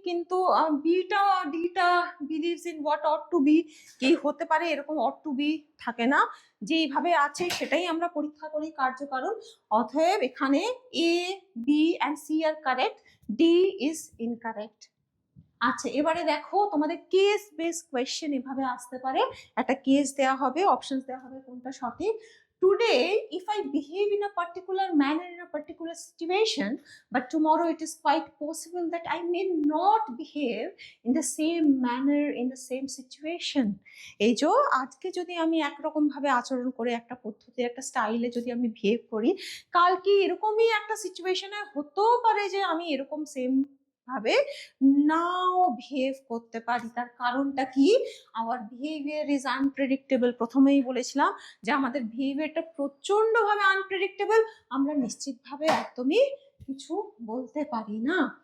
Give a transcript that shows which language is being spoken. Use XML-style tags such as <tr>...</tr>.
<bn>কিন্তু</bn> <en>বিটা ডিটা believes in what ought to be,</en> <bn>কি হতে পারে এরকম অট টু বি থাকে না, যেইভাবে আছে সেটাই আমরা পরীক্ষা করি কার্যকারণ। অতএব এখানে</bn> <en>A B and C are correct, D is incorrect.</en> <bn>আচ্ছা, এবারে দেখো তোমাদের কেস বেস কোয়েশ্চেন এভাবে আসতে পারে, একটা কেস দেওয়া হবে, অপশনস দেওয়া হবে কোনটা সঠিক।</bn> <en>Today, if I behave in a particular manner in a particular situation, but tomorrow it is quite possible that I may not behave in the same manner in the same situation.</en> <bn>এই যে আজকে যদি আমি একরকম ভাবে আচরণ করে একটা পদ্ধতি একটা স্টাইলে যদি আমি বিহেভ করি, কালকে এরকমই একটা সিচুয়েশনে হতেও পারে যে আমি এরকম সেম ভাবে নাও বিহেভ করতে পারি। তার কারণটা কি?</bn> <en>Our behaviour is unpredictable.</en> <bn>প্রথমেই বলেছিলাম যে আমাদের বিহেভিয়ারটা প্রচন্ডভাবে আনপ্রেডিক্টেবল, আমরা নিশ্চিতভাবে একদমই কিছু বলতে পারি না।</bn>